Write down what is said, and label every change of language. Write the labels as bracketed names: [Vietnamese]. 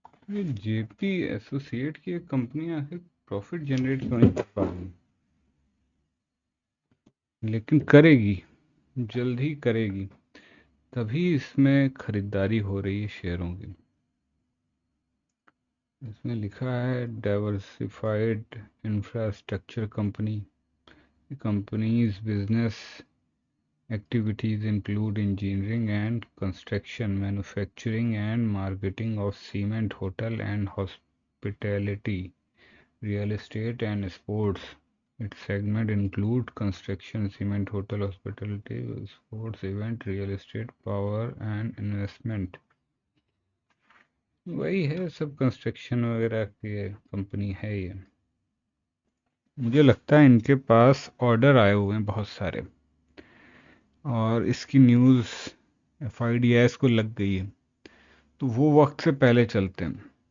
[Hindi] ये JP associate की एक कंपनी आखिर प्रॉफिट जनरेट क्यों नहीं कर पा रही, लेकिन करेगी, जल्द ही करेगी। तभी इसमें खरीदारी हो रही है शेयरों की। इसमें लिखा है diversified infrastructure company. [English] Company's business activities include engineering and construction, manufacturing and marketing of cement, hotel and hospitality, real estate and sports. Its segment include construction, cement, hotel, hospitality, sports, event, real estate, power and investment. [Hindi] वही है सब, construction वगैरह की company है ये। मुझे लगता है इनके पास ऑर्डर आए हुए हैं बहुत सारे, और इसकी न्यूज़ एफआईडीएस को लग गई है, तो वो वक्त से पहले चलते हैं।